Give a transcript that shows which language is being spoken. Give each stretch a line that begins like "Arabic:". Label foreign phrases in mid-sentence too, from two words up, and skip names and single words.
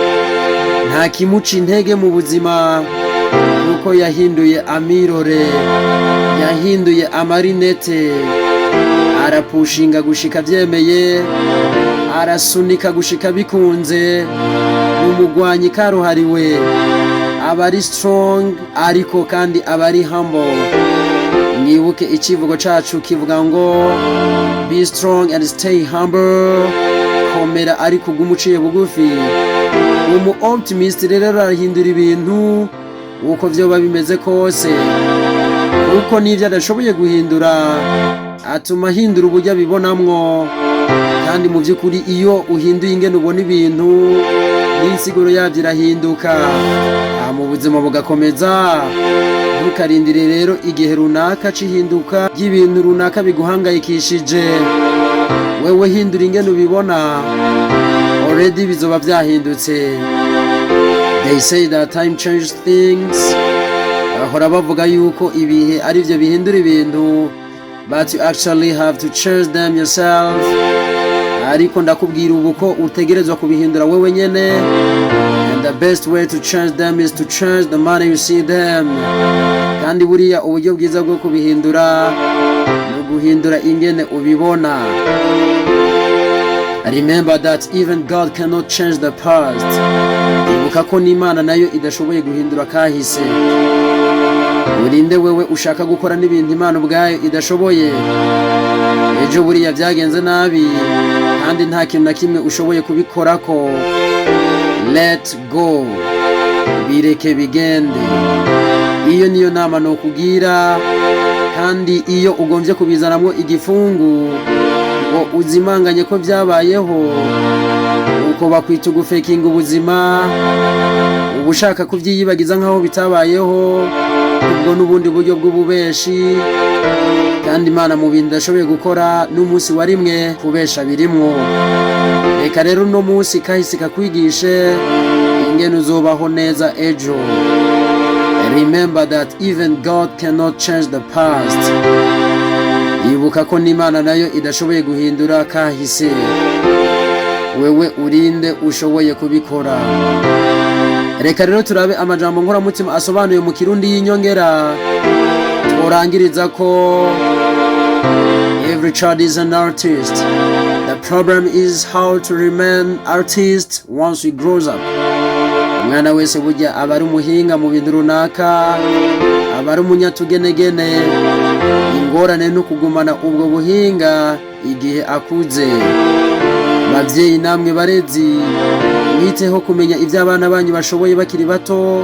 Rundi: Nta kimuca intege mu buzima, nuko yahinduye amirore, yahinduye amarinete, arapushinga gushika byemeye, arasunika gushika bikunze. Umugwanyi karuhariwe, abari strong ariko kandi abari humble. Mwibuke ikivugo cacu kivuga ngo
English: be strong and stay humble,
Rundi: komera ariko gumuciye bugufi. Umu optimist rero arahindura ibintu uko vyoba bimeze kose, uko nivyo adashoboye guhindura atuma ahindura uburyo abibonamwo. Kandi mu by'ukuri iyo uhinduye ingene ubona ibintu, n'insiguro yabyo irahinduka, mu buzima bugakomeza. Ntukarindire rero igihe runaka cihinduka y'ibintu runaka biguhangayikishije. Wewe hindura ingene ubibona, already bizoba vyahindutse.
English: They say that time changes things.
Rundi: Bahora bavuga yuko ibihe ari byo bihindura ibintu,
English: but you actually have to change them yourself.
Rundi: Ariko ndakubwira ubu ko utegerezwa kubihindura wewe nyene,
English: and the best way to change them is to change the manner you see them.
Rundi: Kandi buriya uburyo bwiza bwo kubihindura ni guhindura ingene ubibona.
English: Remember that even God cannot change the past.
Rundi: Ibuka ko n'Imana nayo idashoboye guhindura kahise. Urinde wewe ushaka gukora n'ibintu Imana ubwayo idashoboye. Ejo buriya byagenze nabi, kandi nta kintu na kimwe ushoboye kubikorako.
English: Let go,
Rundi: bireke bigende. Iyo niyo nama no kugira, kandi iyo ugombye kubizanamwo igifungu ngo uzimanganye ko byabayeho, uko bakwita gufekinga ubuzima, ubushaka kubyiyibagiza nkaho bitabayeho, ubwo n'ubundi buryo bw'ububeshi. Kandi Imana mu bintu idashoboye gukora n'umunsi wa rimwe kubesha birimwo. Reka rero no munsi kahise kakwigishe ingene uzobaho neza ejo.
English: Remember that even God cannot change the past.
Rundi: Ibuka ko n'Imana nayo idashoboye guhindura kahise. Wewe urinde ushoboye kubikora. Reka rero turabe amajambo nkoramutima asobanuye mu Kirundi y'inyongera. Tworangiriza ko
English: every child is an artist. The problem is how to remain artist once we grows up.
Rundi: Umwana wese burya aba ari umuhinga mu bintu runaka, aba ari umunyatugenegene. Ingorane no kugumana ubwo buhinga igihe akuze. Bavyeyi namwe barezi, mwiteho kumenya ibyo abana banyu bashoboye bakiri bato.